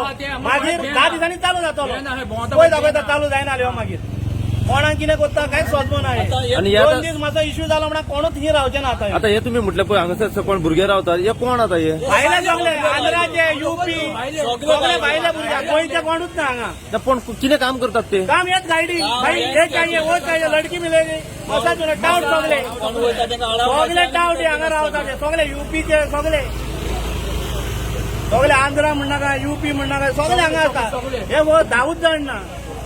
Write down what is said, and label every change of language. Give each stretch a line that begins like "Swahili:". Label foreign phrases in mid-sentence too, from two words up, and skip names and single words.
Konkani: मागीर 10 दिसांनी चालू जातलो. पळय दाखयता चालू जायना जाल्यार मागीर कोणाक कितें करता कांयच सोदमो ना. आणि 2 दीस मातसो इश्यू जालो म्हणून कोणूच ही रावचे ना आतां. आता हे तुम्ही म्हटलं पळय हांगासर कोण भुरगे रावतात हे कोण आता हे? भायले सगळे आंध्राचे UP सगळे भायले भुरगे, गोंयचे कोणूच ना हांगा. पण कितें काम करतात ते? काम हेच गायडिंग
Hindi: भाई हे चाहिए वो चाहिए लड़की मिलेगी
Konkani: मसाज टाउट सगळे सगळे टाउट हांगा रावता ते सगळे UPचे सगळे सगळे आंध्रा म्हणनाका UP म्हणनाका सगळे हांगा आसा. हे 10 जाण ना.